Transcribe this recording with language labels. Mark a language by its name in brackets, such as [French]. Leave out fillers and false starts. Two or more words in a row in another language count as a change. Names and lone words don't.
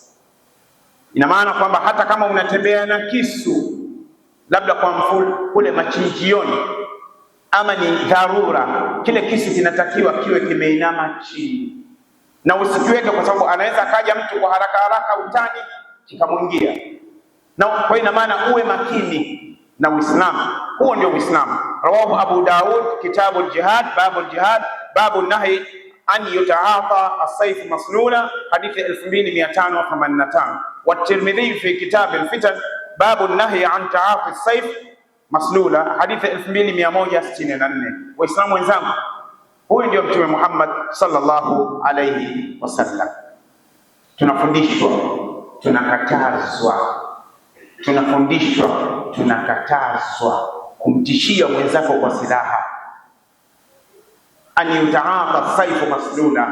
[Swahili] Ina maana kwamba hata kama unatembea na kisu, labda kwa mfano kule machinjioni, ama ni dharura, kile kisu kinatakiwa kiwe kimeinama chini, na usikiweke, kwa sababu anaweza kaja mtu kwa haraka haraka utani kikamwingia. Na kwa ina maana uwe makini na Uislamu. Huo ndio Uislamu. [Arabic] رواه أبو داود كتاب الجهاد باب الجهاد باب نهي أن يتعاطى السيف مسلولا, hadithi 2585. والترمذي في كتاب الفتن باب نهي أن تعاطى السيف مسلولا, hadithi 2164. [Swahili] Waislamu wenzangu, huyu ndio Mtume Muhammad [Arabic] صلى الله عليه وسلم. [Swahili] Tunafundishwa, tunakatazwa, tunafundishwa, tunakatazwa kumtishia mwenzako kwa silaha, [Arabic] أن يتعاطى سيف مسلولا.